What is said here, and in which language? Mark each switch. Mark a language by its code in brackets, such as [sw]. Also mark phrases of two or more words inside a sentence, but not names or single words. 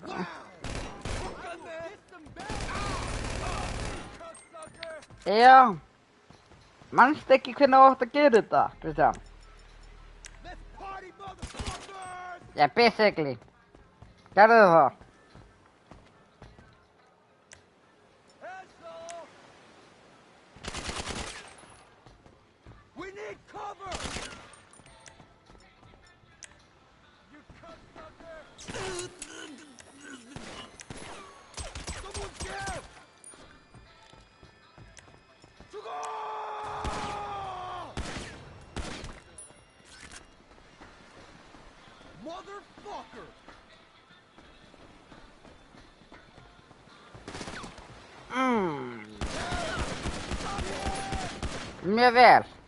[is] Já. Manstu ekki hvernig þú átt að gera þetta, Kristján? Já, basically. Gerðu það. [en] We need cover! You cocksucker! Someone's down! [ko] 죽어! [en] Motherfucker! [is] Mjög vel.